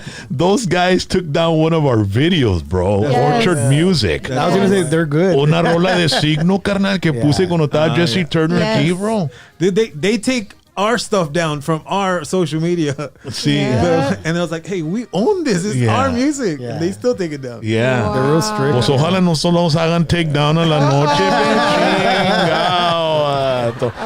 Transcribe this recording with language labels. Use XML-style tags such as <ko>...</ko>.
<en>Those guys took down one of our videos, bro. Yes. Orchard Music. I was gonna say they're good.</en> <es>Una rola de signo, carnal, que puse cuando estaba Jesse Turner</es> <en>Yes.</en> <es>aquí, bro.</es> <en>They take our stuff down from our social media. See, Yeah. And I was like, hey, we own this. It's Yeah. our music. Yeah. And they still take it down. yeah. They're real strict.</en> <es>Pues ojalá no solo nos hagan</es> <en>take down</en> <es>a la noche, chingao, vato.</es>